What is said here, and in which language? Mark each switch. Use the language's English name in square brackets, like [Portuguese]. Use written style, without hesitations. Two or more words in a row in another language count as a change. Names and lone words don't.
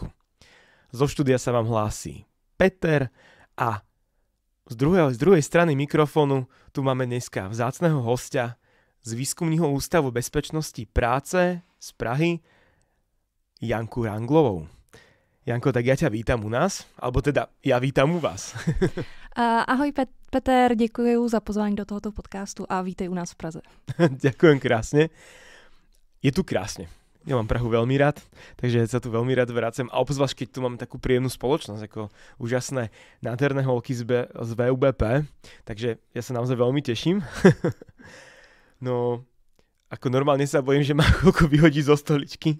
[Slovak] Zo štúdia sa vám hlási Peter a z druhej strany mikrofónu tu máme dneska vzácneho hostia z Výskumného ústavu bezpečnosti práce z Prahy, Janku Ranglovou. Janko, tak ja ťa vítam u nás, alebo teda ja vítam u vás. [Czech] Ahoj Peter, děkuji za pozvání do tohoto podcastu a vítej u nás v Praze. [Slovak] Ďakujem krásne. Je tu krásne. Ja mám Prahu veľmi rád, takže sa tu veľmi rád vracem. A obzvlášť, keď tu máme takú príjemnú spoločnosť, ako úžasné nádherné holky z VUBP. Takže ja sa naozaj veľmi teším. No, ako normálne sa bojím, že ma chvíľku vyhodí zo stoličky.